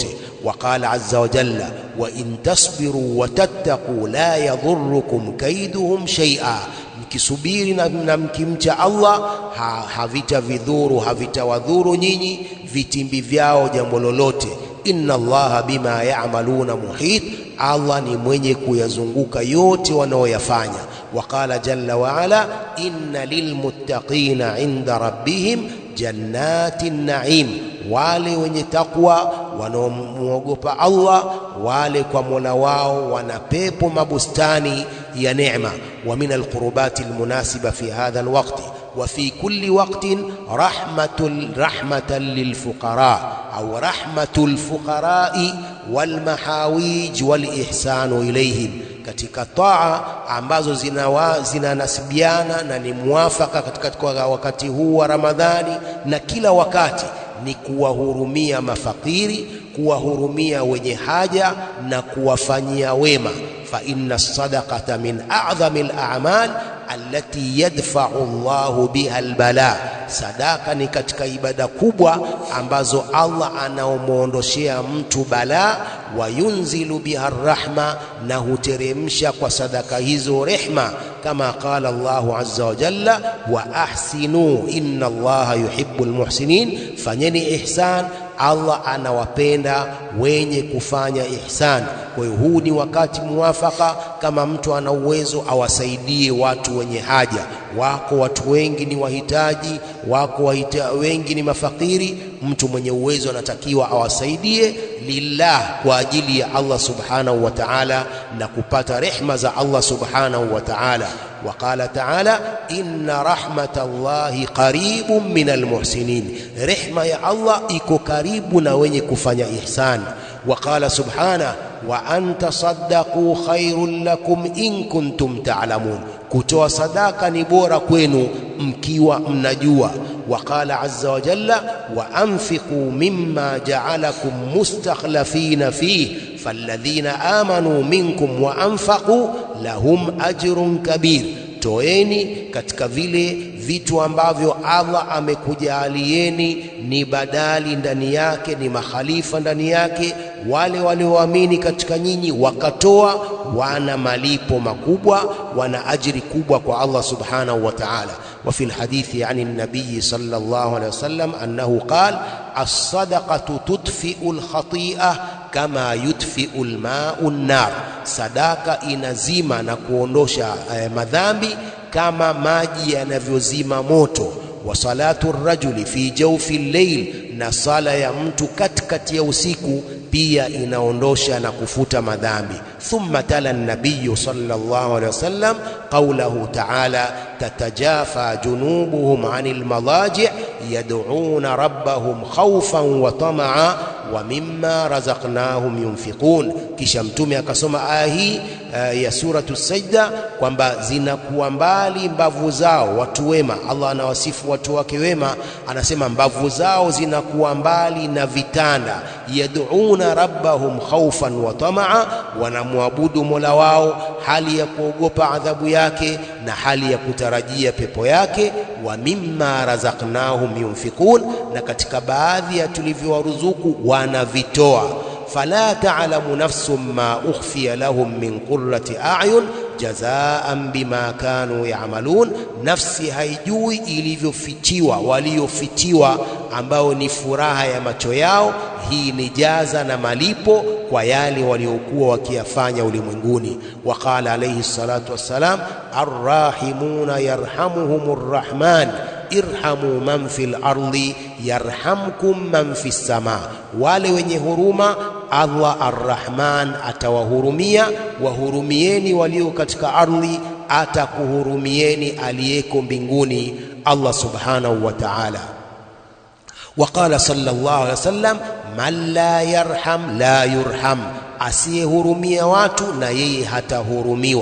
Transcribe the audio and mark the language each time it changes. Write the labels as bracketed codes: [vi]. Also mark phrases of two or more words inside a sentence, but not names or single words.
[ar] وقال عز وجل وإن تصبروا وتتقوا لا يضركم كيدهم شيئا, [sw] mkisubiri na mkimcha Allah havitavidhuru, havitawadhuru nyinyi vitimbi vyao jambo lolote. [ar] إن الله بما يعملون محيط, [sw] Allah ni mwenye kuyazunguka yote wanaoyafanya. [ar] وقال جل وعلا إن للمتقين عند ربهم جنات النعيم, [sw] wale wenye takwa wanaomuogopa Allah, wale kwa Mola wao wana pepo mabustani ya neema. [ar] ومن القربات المناسبة في هذا الوقت وفي كل وقت رحمة للفقراء أو رحمة الفقراء والمحاويج والإحسان إليهم, [sw] katika taa ambazo zinanasibiana na ni muafaka katika wakati huu wa Ramadhani na kila wakati, ni kuwahurumia mafakiri, kuwahurumia wenye haja na kuwafanyia wema. [ar] فإن الصدقة من أعظم الأعمال التي يدفع الله بها البلاء, [sw] sadaka ni katika ibada kubwa ambazo Allah anaomuondoshea mtu bala. [ar] وينزل بها الرحمة, [sw] na huteremsha kwa sadaka hizo rehma. [ar] كما قال الله عز وجل وأحسنوا إن الله يحب المحسنين, [sw] fanyeni ihsan, Allah anawapenda wenye kufanya ihsan. Kwa hiyo huu ni wakati muafaka, kama mtu ana uwezo awasaidie watu wenye haja. Wako watu wengi ni wahitaji, wako wengi ni mafakiri. Mtu mwenye uwezo anatakiwa awasaidie lillah, kwa ajili ya Allah [ar] سبحانه وتعالى, [sw] na kupata rehma za Allah [ar] سبحانه وتعالى. وقال تعالى إن رحمة الله قريب من المحسنين, [sw] rehma ya Allah iko karibu na wenye kufanya ihsan. [ar] وقال سبحانه وأن تصدقوا خير لكم إن كنتم تعلمون, [sw] kutoa sadaka ni bora kwenu mkiwa mnajua. [ar] وقال عز وجل وأنفقوا مما جعلكم مستخلفين فيه فالذين آمنوا منكم وأنفقوا لهم أجر كبير, [sw] toeni katika vile vitu ambavyo Allah amekujalieni ni badali ndani yake, ni makhalifa ndani yake. Wale walioamini katika nyinyi wakatoa, wana malipo makubwa, wana ajiri kubwa kwa Allah [ar] سبحانه وتعالى. وفي الحديث عن النبي صلى الله عليه وسلم أنه قال الصدقة تطفئ الخطيئة كما يطفئ الماء النار, [sw] sadaka inazima na kuondosha madhambi kama maji yanavyozima moto. [ar] وصلاة الرجل في جوف الليل, [sw] na sala ya mtu katikati ya usiku pia inaondosha na kufuta madhambi. [ar] ثم تلا النبي صلى الله عليه وسلم قوله تعالى تتجافى جنوبهم عن المضاجع يدعون ربهم خوفا وطمعا ومما رزقناهم ينفقون. [sw] Kisha mtume akasoma aya hii ya suratu Sajda kwamba zinakuwa mbali mbavu zao watu wema. Allah anawasifu watu wake wema, anasema mbavu zao zinakuwa mbali na vitanda. [ar] يدعون ربهم خوفا وطمعا, [sw] wanamwabudu Mola wao hali ya kuogopa adhabu yake na hali ya kutarajia pepo yake. [ar] ومما رزقناهم ينفقون, [sw] na katika baadhi ya tulivyowaruzuku wanavitoa. [ar] فلا تعلم نفس ما أخفي لهم من قرة أعين جزاء بما كانوا يعملون, [sw] nafsi haijui ilivyofitiwa waliofitiwa, ambao ni furaha ya macho yao. Hii ni jaza na malipo kwa yale waliokuwa wakiyafanya ulimwenguni. [ar] وقال عليه الصلاة والسلام الراحمون يرحمهم الرحمن ارحموا من في الأرض يرحمكم من في السماء, [sw] wale wenye huruma Allah arrahman atawahurumia, wahurumieni walio katika ardhi, atakuhurumieni aliyeko mbinguni Allah [ar] سبحانه وتعالى. وقال صلى الله عليه وسلم من لا يرحم لا يرحم, [sw] asiyehurumia watu na yeye hatahurumiwa.